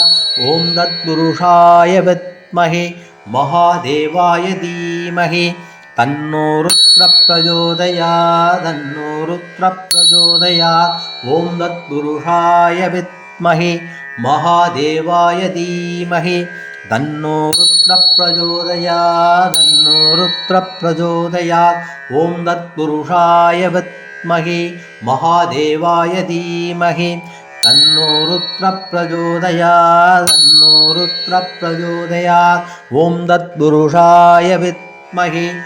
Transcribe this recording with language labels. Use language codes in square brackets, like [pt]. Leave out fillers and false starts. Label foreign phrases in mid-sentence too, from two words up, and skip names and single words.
[sa] ॐ तत्पुरुषाय विद्महे महादेवाय धीमहि तन्नो रुद्र प्रचोदयात् तन्नो रुद्र प्रचोदयात्. ॐ तत्पुरुषाय विद्महे महादेवाय धीमहि तन्नो रुद्र प्रचोदयात् तन्नो रुद्र प्रचोदयात् ॐ तत्पुरुषाय विद्महे महादेवाय धीमहि तन्नो रुद्र प्रचोदयात् तन्नो रुद्र प्रचोदयात् ॐ तत्पुरुषाय विद्महे